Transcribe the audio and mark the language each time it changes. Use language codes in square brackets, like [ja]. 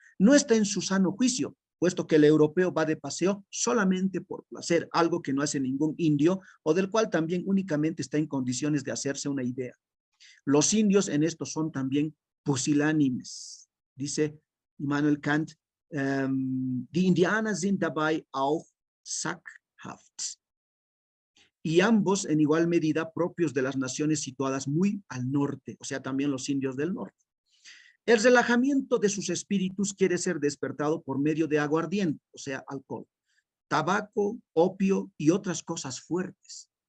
[es] No está en su sano juicio, puesto que el europeo va de paseo solamente por placer, algo que no hace ningún indio o del cual también únicamente está en condiciones de hacerse una idea. Los indios en esto son también pusilánimes, dice Immanuel Kant. [de] Die Indianer sind dabei auch sackhaft. [es] Y ambos en igual medida propios de las naciones situadas muy al norte, o sea, también los indios del norte. El relajamiento de sus espíritus quiere ser despertado por medio de aguardiente, o sea, alcohol, tabaco, opio y otras cosas fuertes.